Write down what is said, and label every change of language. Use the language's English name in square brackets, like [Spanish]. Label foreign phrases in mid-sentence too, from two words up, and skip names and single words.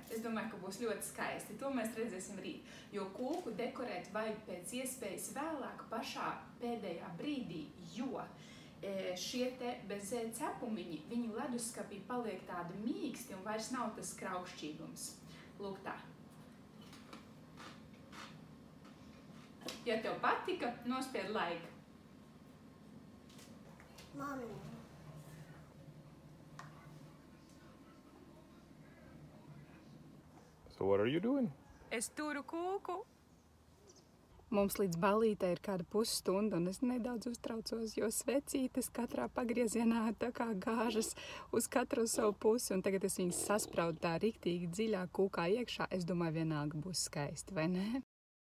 [Latvian] Es domāju, ka būs ļoti skaisti. To mēs redzēsim rīt, jo kūku dekorēt vajag pēc iespējas vēlāk pašā pēdējā brīdī, jo šie te bezē cepumiņi, viņu leduskapī paliek tādi mīksti un vairs nav tas kraukšķīgums. Lūk tā. Ja tev patika, nospied like. [English] Mommy. So what are you doing? [Latvian] Es turu kūku. Mums līdz ballītei ir kāda pusstunda, un es nedaudz uztraucos, jo svecītes katrā pagriezienā tā kā gāžas uz katru savu pusi, un tagad es viņas saspraudu tā riktīgi dziļā kūkā iekšā. Es domāju, vienalga būs skaisti, vai ne?